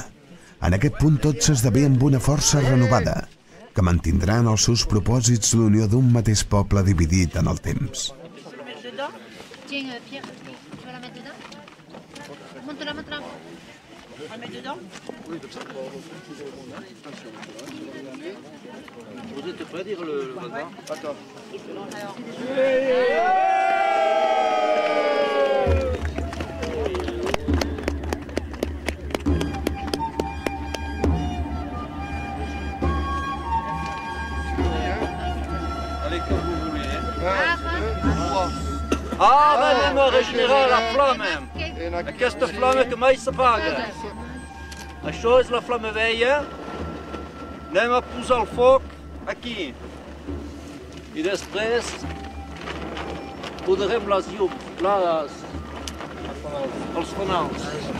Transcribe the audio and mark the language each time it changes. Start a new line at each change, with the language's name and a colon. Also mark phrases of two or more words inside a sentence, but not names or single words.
Catalan: En aquest punt tot s'esdevé amb una força renovada, que mantindrà en els seus propòsits l'unió d'un mateix poble dividit en el temps.
French: Tiens, Pierre, tu vas la mettre dedans? Monte-la maintenant. On la met dedans? Oui, comme ça. Vous êtes prêts à dire le bazar? Attends. Allez, comme vous voulez.
Catalan: Anem a regenerar la flama. Aquesta flama que mai s'apaga. Això és la flama vella. Anem a posar el foc aquí. I després posarem les llums, els fanals.